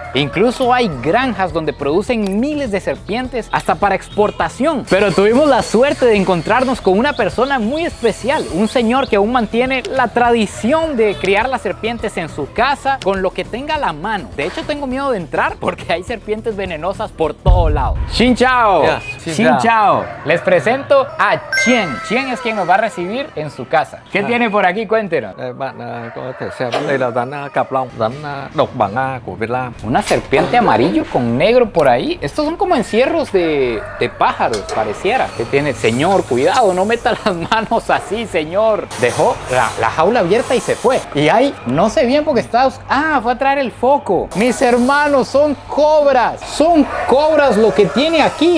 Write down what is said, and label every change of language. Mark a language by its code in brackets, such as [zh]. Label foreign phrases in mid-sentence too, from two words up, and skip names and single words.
[es] Incluso hay granjas donde producen miles de serpientes hasta para exportación. Pero tuvimos la suerte de encontrarnos con una persona muy especial, un señor que aún mantiene la tradición de criar las serpientes en su casa con lo que tenga a la mano. De hecho, tengo miedo de entrar porque hay serpientes venenosas por todo lado. [vi] Xin chao. [es] Yes, [vi] Xin chao. [es] Les presento a Chien. Chien es quien nos va a recibir en su casa. ¿Qué tiene por aquí? Cuéntenos. [vi] Đây, bạn có thể xem đây là rắn cạp long, rắn độc bảng A của Việt Nam. [es] Una serpiente amarillo con negro por ahí. Estos son como encierros de pájaros, pareciera. Que tiene, señor, cuidado, no meta las manos así, señor. Dejó la jaula abierta y se fue. Y ahí, no sé bien porque está... Ah, fue a traer el foco. Mis hermanos, son cobras. Son cobras lo que tiene aquí.